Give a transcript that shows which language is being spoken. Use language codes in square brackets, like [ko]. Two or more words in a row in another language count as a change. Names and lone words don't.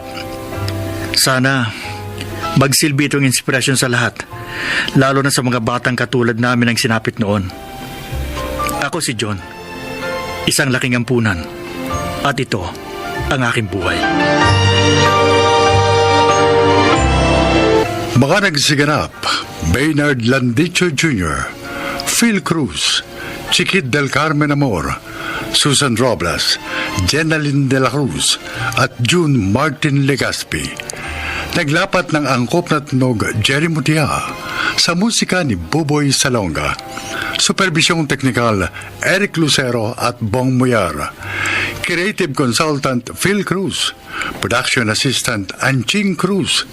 [tl] Sana magsilbi itong inspirasyon sa lahat, lalo na sa mga batang katulad namin ang sinapit noon. Ako si John, isang laking ampunan, at ito ang aking buhay. Mga nagsiganap, Baynard Landicho Jr., Phil Cruz, Chiquit del Carmen Amor, Susan Robles, Jenaline de la Cruz, at June Martin Legaspi. Naglapat ng angkop na tunog Jerry Mutia sa musika ni Buboy Salonga. Supervisyong teknikal Eric Lucero at Bong Muyar. [en] Creative Consultant Phil Cruz. Production Assistant Anching Cruz.